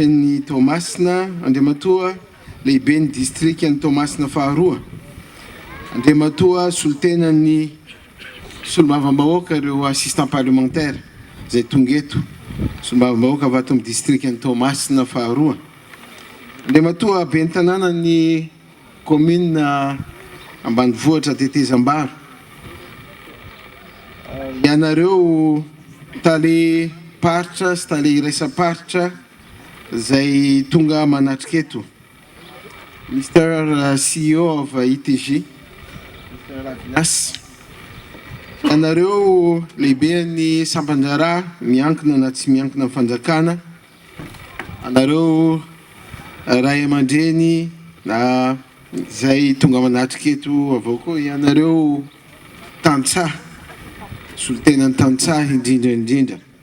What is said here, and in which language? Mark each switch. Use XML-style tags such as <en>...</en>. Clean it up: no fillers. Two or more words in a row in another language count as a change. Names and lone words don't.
<mg>ny Tomasina, andriamatoa lehibe ny district ny Tomasina faha 2, andriamatoa solitena ny solombavambahoaka ireo</mg> <fr>assistant parlementaire</fr> <mg>zay tonga eto, solombavambahoaka avy ato amin'ny district ny Tomasina faha 2, andriamatoa ben'ny tanàna ny commune ambanivohitra Tetezambaro. Ianareo tale paritra sy tale iraisa-paritra zay tonga manatrika eto.</mg> <en>Mr. CEO of ETG, Mr. Ravinas.</en> <mg>Ianareo lehibe ny sampanjara miankina na tsy miankina amin'ny fanjakana. Anareo ray aman-dreny na zay tonga manatrika eto avao koa ianareo tantsaha, solitenan'ny tantsaha indrindra.</mg>